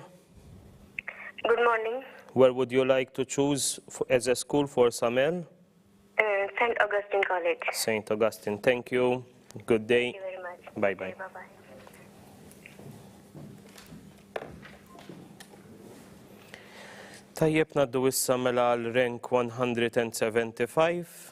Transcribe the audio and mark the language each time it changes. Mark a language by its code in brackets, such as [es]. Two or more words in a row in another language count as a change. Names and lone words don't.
[en] Good morning. Where would you like to choose as a school for Samel? St. Augustine College. St. Augustine. Thank you. Good day. Thank you very much. Bye-bye. Okay, bye-bye. [mt] Tajjeb naddu issa mela għal rank 175.